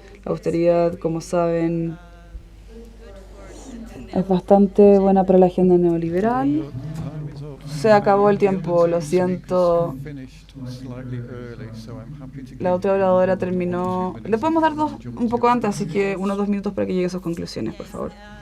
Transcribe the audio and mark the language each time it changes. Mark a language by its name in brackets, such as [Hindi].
[Spanish] La austeridad, como saben, es bastante buena para la agenda neoliberal. Se acabó el tiempo, lo siento. [English] Finished slightly early, so I'm happy to [Spanish] La otra oradora terminó. Le podemos dar un poco antes, así que unos 2 minutos para que llegue a sus conclusiones, por favor.